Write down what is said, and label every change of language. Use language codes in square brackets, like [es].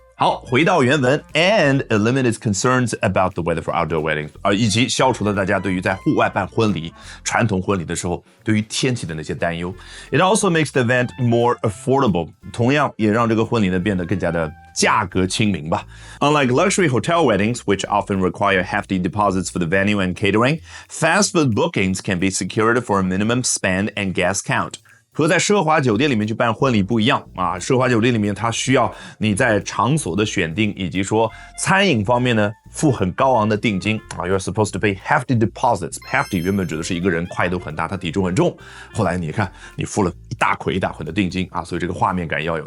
[zh] 好，回到原文 [en] and eliminates concerns about the weather for outdoor weddings， [zh] 以及消除了大家对于在户外办婚礼、传统婚礼的时候对于天气的那些担忧。 [en] It also makes the event more affordable， [zh] 同样也让这个婚礼呢变得更加的价格亲民吧。 [en] Unlike luxury hotel weddings, which often require hefty deposits for the venue and catering, fast food bookings can be secured for a minimum spend and guest count. [zh] 和在奢华酒店里面去办婚礼不一样啊，奢华酒店里面它需要你在场所的选定以及说餐饮方面呢付很高昂的定金啊 ， [en] You're supposed to pay hefty deposits. [zh] Hefty 原本指的是一个人块头很大，他体重很重，后来你看你付了一大捆的定金啊，所以这个画面感要有。